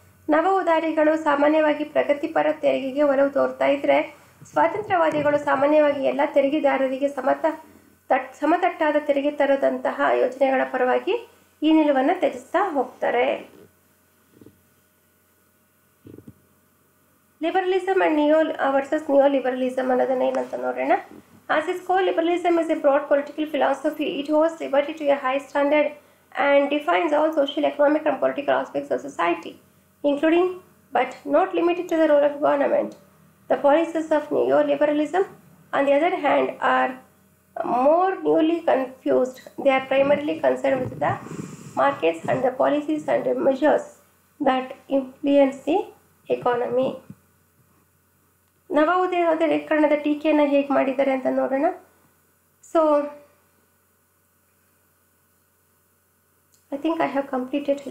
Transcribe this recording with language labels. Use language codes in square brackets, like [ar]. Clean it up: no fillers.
[kn] ನವ ಉದಾರಿಗಳು ಸಾಮಾನ್ಯವಾಗಿ ಪ್ರಗತಿಪರ ತೆರಿಗೆಗೆ ಒಲವು ತೋರ್ತಾ ಇದ್ರೆ, ಸ್ವಾತಂತ್ರ್ಯವಾದಿಗಳು ಸಾಮಾನ್ಯವಾಗಿ ಎಲ್ಲ ತೆರಿಗೆದಾರರಿಗೆ ಸಮತಟ್ಟಾದ ತೆರಿಗೆ ತರದಂತಹ ಯೋಜನೆಗಳ ಪರವಾಗಿ ಈ ನಿಲುವನ್ನು ತ್ಯಜಿಸ್ತಾ ಹೋಗ್ತಾರೆ. [en] liberalism and versus neoliberalism [kn] ಅನ್ನೋದನ್ನ ಏನಂತ ನೋಡೋಣ. [en] As its core, liberalism is a broad political philosophy. It holds liberty to a high standard and defines all social, economic, and political aspects of society, including but not limited to the role of government. The policies of neoliberalism, on the other hand, are more newly confused. They are primarily concerned with the markets and the policies and the measures that influence the economy. [kn] ನವ ಉದಾರೀಕರಣದ ಟೀಕೆಯನ್ನು ಹೇಗೆ ಮಾಡಿದ್ದಾರೆ ಅಂತ ನೋಡೋಣ. [en] So I think I have completed.